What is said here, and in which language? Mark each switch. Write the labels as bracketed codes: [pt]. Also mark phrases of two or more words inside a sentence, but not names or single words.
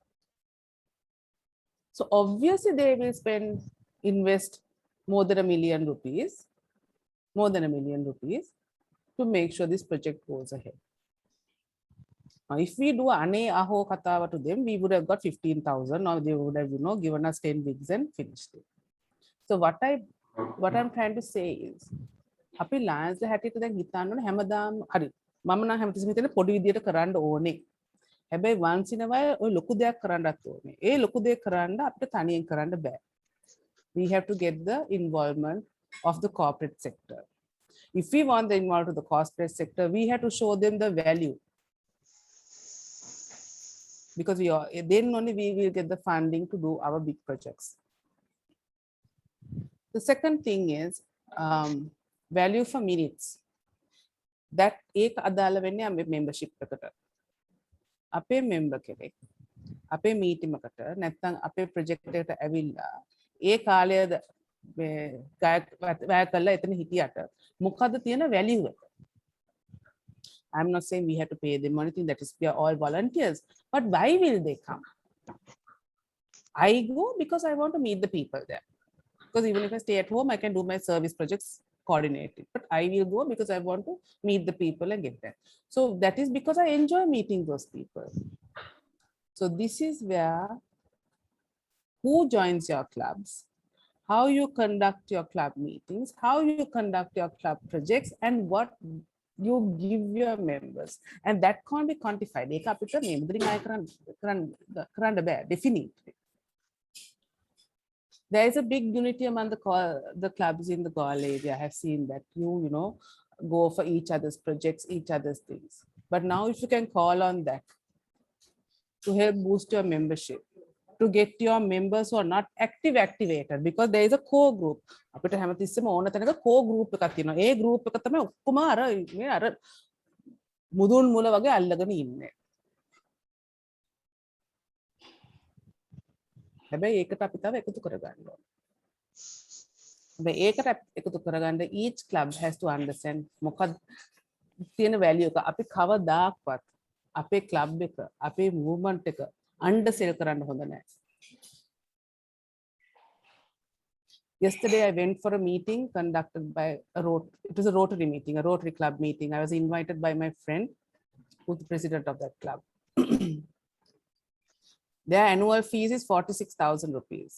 [en] So obviously they will invest more than $1 million, to make sure this project goes ahead. Now, if we do [si] ane aho katawa [en] to them, we would have got 15,000, or they would have, you know, given us 10 wigs and finished it. So what I'm trying to say is, [si] අපි Lions ලා හැටියට දැන් හිතන්න ඕනේ හැමදාම හරි මම නම් හැමතිස්සෙම හිතන්නේ පොඩි විදියට කරන්න ඕනේ. හැබැයි [en] once in a while [si] ඔය ලොකු දෙයක් කරන්නත් ඕනේ. ඒ ලොකු දෙයක් කරන්න අපිට තනියෙන් කරන්න බෑ. [en] We have to get the involvement of the corporate sector. If we want the involvement of the corporate sector, we have to show them the value. Because then only we will get the funding to do our big projects. The second thing is value for minutes. [si] That ek අදාළ වෙන්නේ අපේ membership එකට. අපේ member කෙනෙක් අපේ meeting එකට නැත්නම් අපේ project එකට ඇවිල්ලා ඒ කාලය වැය කරලා එතන හිටියට මොකද්ද තියෙන value එක? [en] I'm not saying we have to pay them anything, that is we are all volunteers, but why will they come? I go because I want to meet the people there. Because even if I stay at home, I can do my service projects coordinated, but I will go because I want to meet the people and get there. So that is because I enjoy meeting those people. So this is where who joins your clubs, how you conduct your club meetings, how you conduct your club projects, and what you give your members, and that can't be quantified. [si] ඒක අපිට මේ මුදලින් අය කරන්න බෑ, [en] definitely. There is a big unity among the clubs in the Galle area. I have seen that you know, go for each other's projects, each other's things. But now if you can call on that to help boost your membership, to get your members who are not activated, because there is a core group. [si] අපිට හැමතිස්සෙම ඕන තැනක [en] core group [si] එකක් තියෙනවා. ඒ group එක තමයි ඔක්කොම අර මුදුන් මුල වගේ අල්ලගෙන ඉන්නේ. හැබැයි ඒකට අපි තව එකතු කරගන්න ඕනේ. හැබැයි ඒකට එකතු කරගන්න [en] each club has to understand [si] මොකක්ද තියෙන value එක. අපි කවදාක්වත් අපේ club එක, අපේ movement එක undersell කරන්න හොඳ නැහැ. [en] Yesterday, I went for a meeting conducted by it was a Rotary meeting, a Rotary Club meeting. I was invited by my friend, who's the president of that club. Their annual fees is 46,000 rupees.